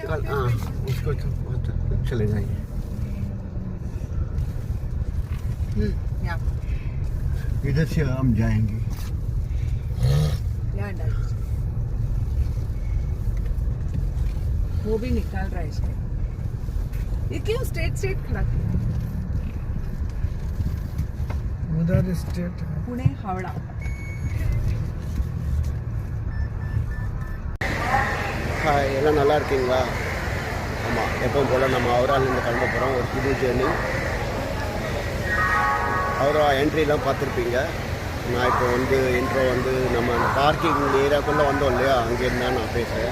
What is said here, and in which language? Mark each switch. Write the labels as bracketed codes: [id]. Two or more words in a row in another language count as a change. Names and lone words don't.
[hi] हाँ उसको चले जाइए. इधर से हम जाएंगे. वो भी निकाल रहा है इसमें. ये क्यों स्ट्रेट खड़ा किया? उधर स्ट्रेट पुणे हावड़ा. [ta] எல்லாம் நல்லா இருக்கீங்களா? ஆமாம், எப்பவும் போல் நம்ம ஹவுராலேருந்து கிளம்ப போகிறோம். ஒரு புது ஜேர்னி. ஹவுரா என்ட்ரிலாம் பார்த்துருப்பீங்க. நான் இப்போ இன்ட்ரோ நம்ம பார்க்கிங் ஏரியாக்குள்ளே வந்தோம் இல்லையா, அங்கேருந்து நான் பேசுகிறேன்.